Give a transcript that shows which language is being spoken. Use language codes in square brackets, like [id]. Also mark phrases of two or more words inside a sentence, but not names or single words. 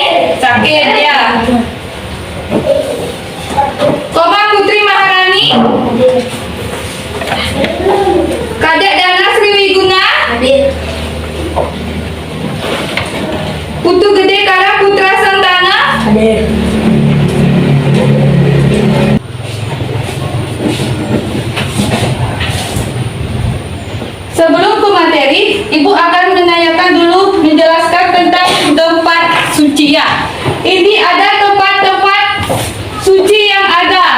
[id] Sakit ya. Koma Putri Maharani. Kadek Dana Sriwiguna. Putu Gede Kara Putra Santana. Sebelum ke materi, ibu akan menjelaskan tentang tempat suci ya. Ini ada tempat-tempat suci yang ada.